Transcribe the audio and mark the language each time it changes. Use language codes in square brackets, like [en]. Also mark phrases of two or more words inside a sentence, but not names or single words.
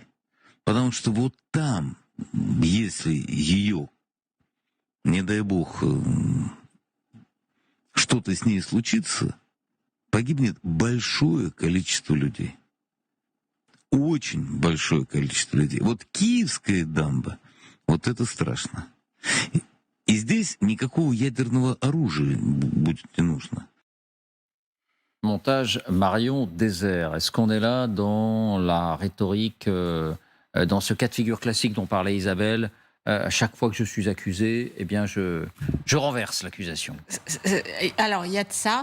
[ru] Потому что вот там, если ее, не дай бог, что-то с ней случится, погибнет большое количество людей. Очень большое количество людей. Вот Киевская дамба, вот это страшно. И здесь никакого ядерного оружия будет не нужно. [fr] Montage Marion Désert. Est-ce qu'on est là dans la rhétorique, dans ce cas de figure classique dont parlait Isabelle? À chaque fois que je suis accusé, eh bien je renverse l'accusation. Alors, il y a de ça.